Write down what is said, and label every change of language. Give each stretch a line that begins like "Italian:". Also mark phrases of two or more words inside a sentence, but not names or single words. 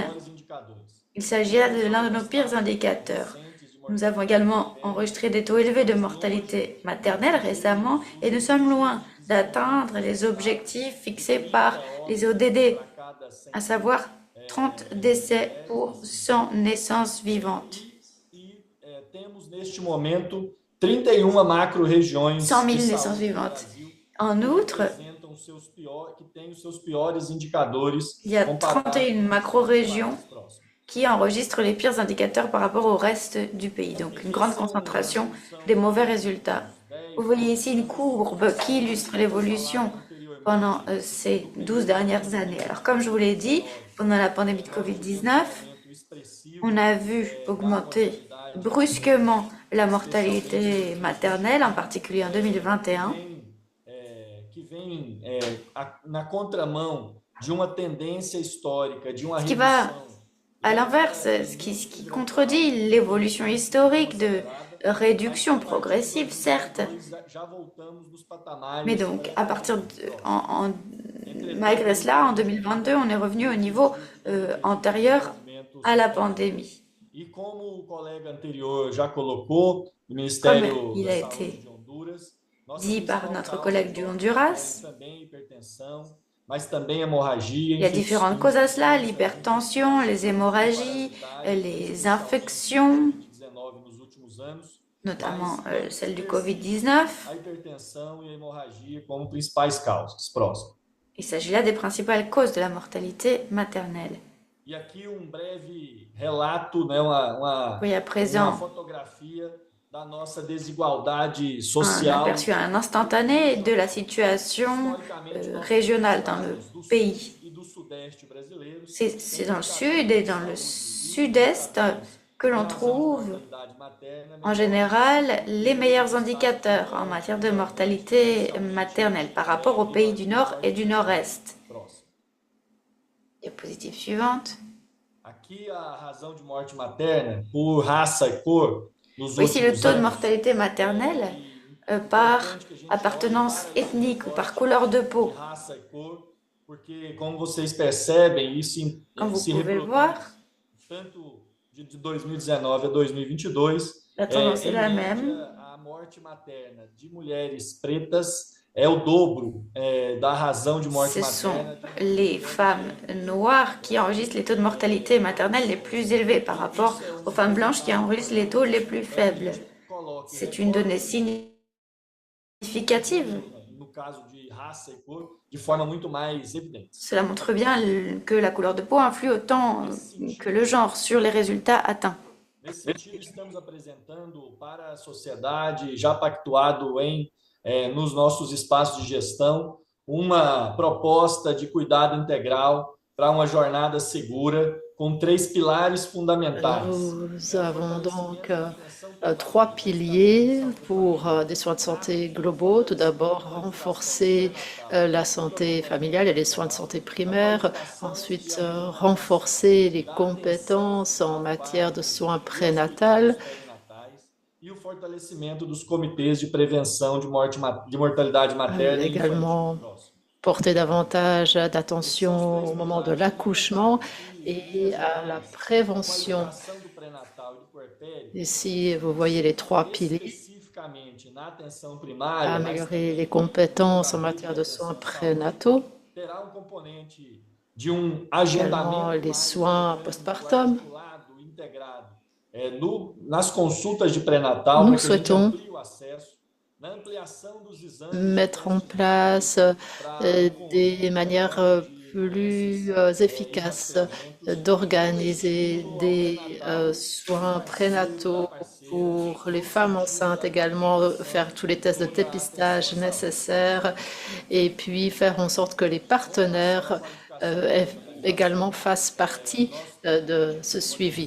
French: Il s'agit là de l'un de nos pires indicateurs. Nous avons également enregistré des taux élevés de mortalité maternelle récemment et nous sommes loin d'atteindre les objectifs fixés par les ODD, à savoir 30 décès pour 100 naissances vivantes.
Portuguese: Temos neste momento 31 macro-regiões
French: 100 000 naissances vivantes. En outre,
Portuguese: que têm os seus piores indicadores
French: il y a
Portuguese: comparados
French: 31 macro-régions
Portuguese: aos próximos.
French: qui enregistrent les pires indicateurs par rapport au reste du pays. Donc une grande concentration des mauvais résultats. Vous voyez ici une courbe qui illustre l'évolution pendant ces 12 dernières années. Alors comme je vous l'ai dit, pendant la pandémie de Covid-19, on a vu augmenter brusquement la mortalité maternelle, en particulier en 2021.
Portuguese: Que vem na contramão de uma tendência histórica, de uma
French: Ce qui va
Portuguese: redução
French: à l'inverse, ce qui contredit l'évolution historique de réduction progressive, certes,
Portuguese: já voltamos nos patamares
French: mais donc à partir malgré cela, en 2022, on est revenu au niveau antérieur à la pandémie.
Portuguese: E como o colega anterior já colocou, o Ministério
French: il
Portuguese: da
French: a
Portuguese: Saúde
French: été
Portuguese: de Honduras, nós
French: dit
Portuguese: temos
French: par
Portuguese: uma
French: notre
Portuguese: causa
French: collègue du Honduras,
Portuguese: também hipertensão, mas também hemorragia,
French: il y a différentes causes à cela, l'hypertension, les hémorragies, les infections,
Portuguese: 19 nos últimos anos,
French: notamment celle du Covid-19.
Portuguese: a hipertensão e a hemorragia como principais causas. Próximo.
French: Il s'agit là des principales causes de la mortalité maternelle.
Portuguese: E aqui breve relato, né, uma
French: Oui, à présent,
Portuguese: fotografia da nossa desigualdade
French: un
Portuguese: social.
French: aperçu à un instantané de la situation régionale dans le pays.
Portuguese: E do sudeste brasileiro.
French: C'est dans le sud et dans le sud-est que l'on trouve en général les meilleurs indicateurs en matière de mortalité maternelle par rapport aux pays du nord et du nord-est. Diapositive suivante.
Portuguese: Aqui a razão de morte materna por raça e cor nos
French: Ici, le
Portuguese: últimos
French: taux de
Portuguese: anos.
French: mortalité maternelle par appartenance ethnique ou par couleur de peau.
Portuguese: Raça e cor, porque como vocês percebem, isso
French: Comme vous
Portuguese: se
French: pouvez le
Portuguese: reproduz
French: voir,
Portuguese: tanto de 2019 a 2022.
French: la tendance est
Portuguese: Em
French: la
Portuguese: média,
French: même.
Portuguese: a morte materna de mulheres pretas é o dobro da razão de morte
French: Ce sont
Portuguese: materna.
French: les femmes noires qui enregistrent les taux de mortalité maternelle les plus élevés par rapport aux femmes blanches qui enregistrent les taux les plus faibles. C'est une donnée significative.
Portuguese: No caso de raça e cor, de forma muito mais evidente.
French: Cela montre bien que la couleur de peau influe autant que le genre sur les résultats atteints.
Portuguese: Nesse sentido, estamos apresentando para a sociedade, já pactuado nos nossos espaços de gestão, uma proposta de cuidado integral para uma jornada segura com 3 pilares fundamentais.
French: Nous avons donc 3 piliers pour des soins de santé globaux. Tout d'abord, renforcer la santé familiale et les soins de santé primaires. Ensuite, renforcer les compétences en matière de soins prénatales.
Portuguese: E o fortalecimento dos comitês de prevenção de mortalidade materna e
French: Également,
Portuguese: infantil.
French: porter davantage d'attention au moment de l'accouchement et à la prévention.
Portuguese: Ação do pré-natal e do puerpério,
French: Ici, vous voyez les 3 piliers.
Portuguese: especificamente na atenção primária,
French: Améliorer les compétences en matière de soins prénataux,
Portuguese: terá componente de
French: également
Portuguese: agendamento
French: les soins postpartum.
Portuguese: integrado nas consultas de pré-natal,
French: Nous
Portuguese: para que a gente
French: souhaitons
Portuguese: amplie o acesso
French: mettre en place des manières plus efficaces d'organiser des soins prénataux pour les femmes enceintes, également faire tous les tests de dépistage nécessaires et puis faire en sorte que les partenaires également fassent partie de ce suivi.